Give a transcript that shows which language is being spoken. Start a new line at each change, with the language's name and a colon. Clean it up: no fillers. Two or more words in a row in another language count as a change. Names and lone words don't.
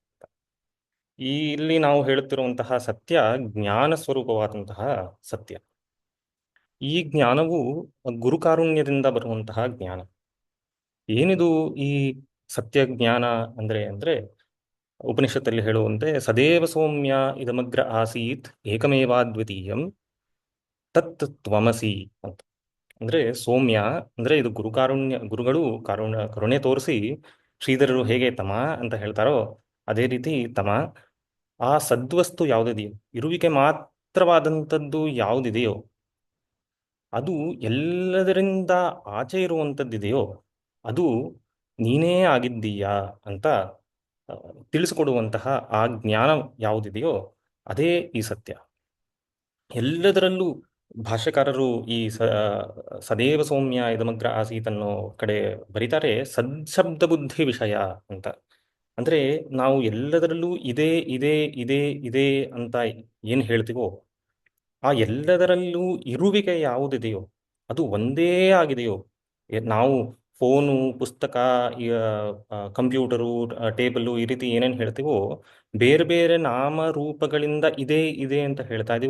Kannada: ಇಲ್ಲಿ ನಾವು ಹೇಳುತ್ತಿರುವಂತಹ ಸತ್ಯ ಜ್ಞಾನ ಸ್ವರೂಪವಾದಂತಹ ಸತ್ಯ. ಈ ಜ್ಞಾನವು ಗುರುಕಾರುಣ್ಯದಿಂದ ಬರುವಂತಹ ಜ್ಞಾನ. ಏನಿದು ಈ ಸತ್ಯ ಜ್ಞಾನ ಅಂದ್ರೆ ಉಪನಿಷತ್ತಲ್ಲಿ ಹೇಳುವಂತೆ
Sanskrit: ಸದೇವ ಸೌಮ್ಯ ಇದಮಗ್ರ ಆಸೀತ್ ಏಕಮೇವಾದ್ವಿತೀಯಂ ತತ್ ತ್ವಮಸಿ
Kannada: ಅಂತ. ಅಂದ್ರೆ ಸೌಮ್ಯ ಅಂದ್ರೆ ಇದು ಗುರುಕಾರುಣ್ಯ, ಗುರುಗಳು ಕರುಣೆ ತೋರಿಸಿ ಶ್ರೀಧರರು ಹೇಗೆ ತಮ ಅಂತ ಹೇಳ್ತಾರೋ ಅದೇ ರೀತಿ ತಮ, ಆ ಸದ್ವಸ್ತು ಯಾವುದಿದೆಯೋ, ಇರುವಿಕೆ ಮಾತ್ರವಾದಂಥದ್ದು ಯಾವುದಿದೆಯೋ, ಅದು ಎಲ್ಲದರಿಂದ ಆಚೆ ಇರುವಂಥದ್ದಿದೆಯೋ ಅದು ನೀನೇ ಆಗಿದ್ದೀಯಾ ಅಂತ ತಿಳಿಸಿಕೊಡುವಂತಹ ಆ ಜ್ಞಾನ ಯಾವುದಿದೆಯೋ ಅದೇ ಈ ಸತ್ಯ. ಎಲ್ಲದರಲ್ಲೂ ಭಾಷ್ಯಕಾರರು ಈ
Sanskrit: ಸದೇವ ಸೌಮ್ಯ ಇದಮಗ್ರ ಆಸೀತ್
Kannada: ಅನ್ನೋ ಕಡೆ ಬರೀತಾರೆ
Sanskrit: ಸದ್ಶಬ್ದ ಬುದ್ಧಿ ವಿಷಯ
Kannada: ಅಂತ. ಅಂದ್ರೆ ನಾವು ಎಲ್ಲದರಲ್ಲೂ ಇದೇ ಇದೇ ಇದೇ ಇದೇ ಅಂತ ಏನು ಹೇಳ್ತೀವೋ ಆ ಎಲ್ಲದರಲ್ಲೂ ಇರುವಿಕೆ ಯಾವುದಿದೆಯೋ ಅದು ಒಂದೇ ಆಗಿದೆಯೋ. ನಾವು ಫೋನು, ಪುಸ್ತಕ, ಕಂಪ್ಯೂಟರು, ಟೇಬಲು ಈ ರೀತಿ ಏನೇನು ಹೇಳ್ತೀವೋ ಬೇರೆ ಬೇರೆ ನಾಮರೂಪಗಳಿಂದ ಇದೇ ಇದೆ ಅಂತ ಹೇಳ್ತಾ ಇದೀವೋ,